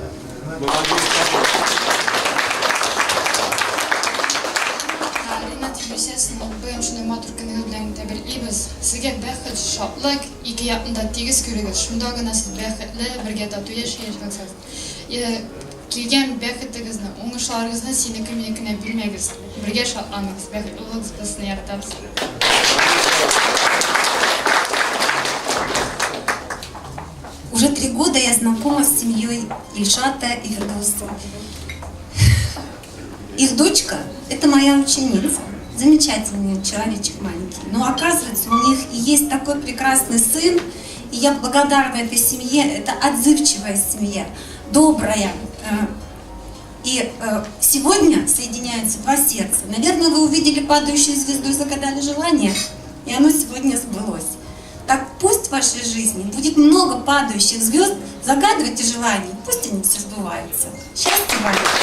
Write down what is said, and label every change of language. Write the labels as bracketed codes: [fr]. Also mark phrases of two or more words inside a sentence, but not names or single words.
[tt] Ринат Филүзәсен бүген шундай матур көнегез белән тәбрикләйбез. Сезгә бәхет, шатлык, ике якында тигез күрегез. Шунда гына сез бәхетле, бергә тату яшәячәксез. Килгән бәхетегезне, уңышларыгызны синеке минекенә билмәгез. Бергә шатланыгыз, бәхетле булыгыз, безне яратабыз. [ru] Уже 3 года я знакома с семьей Ильшата и Фирдауса. Их дочка – это моя ученица. Замечательный человечек маленький. Но оказывается, у них и есть такой прекрасный сын. И я благодарна этой семье. Это отзывчивая семья, добрая. И сегодня соединяются два сердца. Наверное, вы увидели падающую звезду и загадали желание, и оно сегодня сбылось. Так пусть в вашей жизни будет много падающих звезд, загадывайте желания, пусть они все сбываются. Счастья вам!